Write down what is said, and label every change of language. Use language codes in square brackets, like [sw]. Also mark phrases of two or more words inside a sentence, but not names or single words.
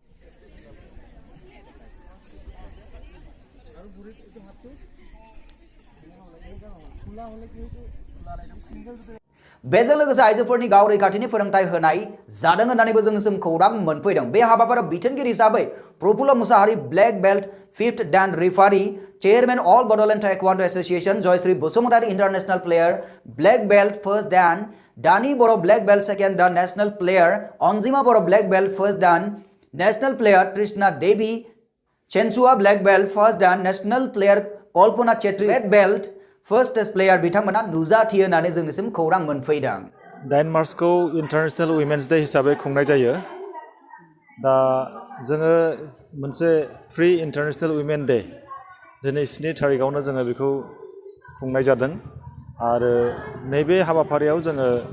[brx] बेजों लोगोसे आइजोफोरनि गाव रैखाथिनि फोरोंथाय होनाय जादों होननानैबो जोंनिसिम खौरां मोनफैदों बे हाबाफारियाव बिथोनगिरि हिसाबै प्रफुल्ल मुसाहारि [en] Black belt 5th Dan referee chairman All Bodoland Taekwondo Association Jayashree Basumatary international player black belt 1st Dan Dani Boro black belt 2nd Dan national player Anjima Boro black belt 1st Dan national player Krishna Devi Chensua black belt 1st Dan national player Kalpana Chetri red belt first test player [brx] बिथांमोना नुजाथियो होननानै जोंनिसिम खौरां मोनफैदों 9 मार्चखौ [en] International Women's Day [brx] हिसाबै खुंनाय जायो दा जोङो मोनसे [en] free International Women Day [brx] दिनै 7 थारिखआवनो जोङो बेखौ खुंनाय जादों आरो नैबे हाबाफारियाव जोङो